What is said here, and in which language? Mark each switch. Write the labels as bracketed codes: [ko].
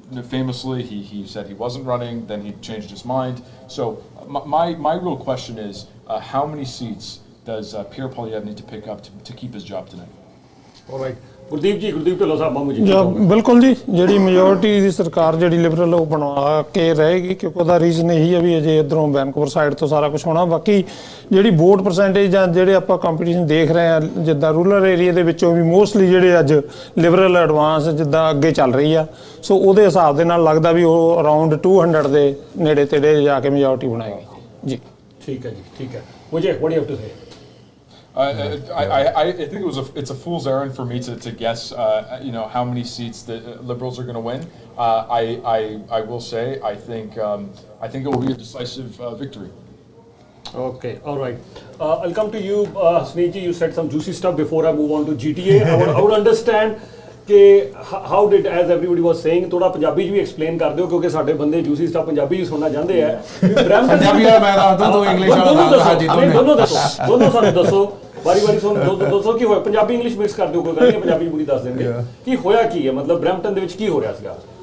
[en] Famously, he said he wasn't running, then he changed his mind. So my real question is, how many seats does Pierre Poilievre need to pick up to keep his job tonight? All right. [pa] Gurdeep Dhillon ਸਾਹਿਬ ਮਾਮੂ ਜੀ। ਬਿਲਕੁਲ ਜੀ, ਜਿਹੜੀ majority ਦੀ ਸਰਕਾਰ ਜਿਹੜੀ Liberal ਉਹ ਬਣਾ ਕੇ ਰਹੇਗੀ, ਕਿਉਂਕਿ ਉਹਦਾ ਰੀਜ਼ਨ ਇਹੀ ਹੈ ਵੀ ਅਜੇ ਇੱਧਰੋਂ ਵੈਨਕੂਵਰ ਸਾਈਡ ਤੋਂ ਸਾਰਾ ਕੁਝ ਹੋਣਾ। ਬਾਕੀ ਜਿਹੜੀ ਵੋਟ ਪਰਸੈਂਟੇਜ ਜਾਂ ਜਿਹੜੇ ਆਪਾਂ ਕੰਪੀਟੀਸ਼ਨ ਦੇਖ ਰਹੇ ਹਾਂ, ਜਿੱਦਾਂ ਰੂਰਲ ਏਰੀਆ ਦੇ ਵਿੱਚੋਂ ਵੀ ਮੋਸਟਲੀ ਜਿਹੜੇ ਅੱਜ ਲਿਬਰਲ ਐਡਵਾਂਸ ਜਿੱਦਾਂ ਅੱਗੇ ਚੱਲ ਰਹੀ ਆ, ਸੋ ਉਹਦੇ ਹਿਸਾਬ ਦੇ ਨਾਲ ਲੱਗਦਾ ਵੀ ਉਹ ਅਰਾਊਂਡ 200 ਦੇ ਨੇੜੇ ਤੇੜੇ ਜਾ ਕੇ ਮੈਜੋਰਟੀ ਬਣਾਏਗੀ ਜੀ। ਠੀਕ ਹੈ ਜੀ, ਠੀਕ ਹੈ। [en] Vijay, what do you have to say? I think it's a fool's errand for me to guess how many seats the Liberals are going to win. I will say I think it will be a decisive victory. Okay, all right. I'll come to you, Sneeji. You said some juicy stuff before I move on to GTA. I would understand how did, as everybody was saying, [pa] ਥੋੜਾ ਪੰਜਾਬੀ 'ਚ ਵੀ explain ਕਰ ਦਿਓ ਕਿਉਂਕਿ ਸਾਡੇ ਬੰਦੇ juicy stuff Punjabi 'ਚ ਸੁਣਨਾ ਚਾਹੁੰਦੇ ਆ। ਪੰਜਾਬੀ ਵਾਲਾ ਮੈਂ ਦੱਸਦਾ ਤੂੰ ਇੰਗਲਿਸ਼ ਵਾਲਾ ਦੱਸ। ਹਾਂਜੀ, ਦੋਨੋਂ ਸਾਨੂੰ ਦੱਸੋ। ਵਾਰੀ ਦੱਸੋ ਕੀ ਹੋਇਆ। ਪੰਜਾਬੀ ਇੰਗਲਿਸ਼ ਮਿਕਸ ਕਰ ਦਿਓ, ਕੋਈ ਗੱਲ ਨਹੀਂ, ਪੰਜਾਬੀ ਪੂਰੀ ਦੱਸ ਦੇਣਗੇ ਕੀ ਹੋਇਆ ਕੀ ਹੈ, ਮਤਲਬ ਬਰੈਂਪਟਨ ਦੇ ਵਿੱਚ ਕੀ ਹੋ ਰਿਹਾ ਸੀਗਾ।